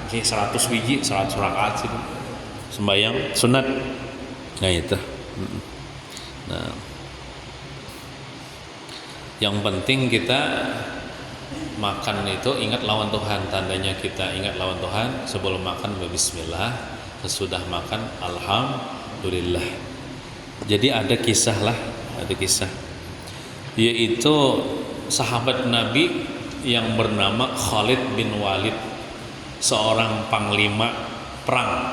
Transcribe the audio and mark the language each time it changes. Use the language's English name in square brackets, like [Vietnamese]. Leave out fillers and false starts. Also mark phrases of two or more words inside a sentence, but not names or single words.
[Banjar] Jadi 100 biji 100 rakaat sidin sembahyang sunat. [Indonesian] Nah itu. [Banjar] Nah, yang penting kita makan itu ingat lawan Tuhan. Tandanya kita ingat lawan Tuhan sebelum makan bismillah, [Indonesian] sesudah makan alhamdulillah. Jadi ada kisah, yaitu sahabat Nabi yang bernama Khalid bin Walid, seorang panglima perang.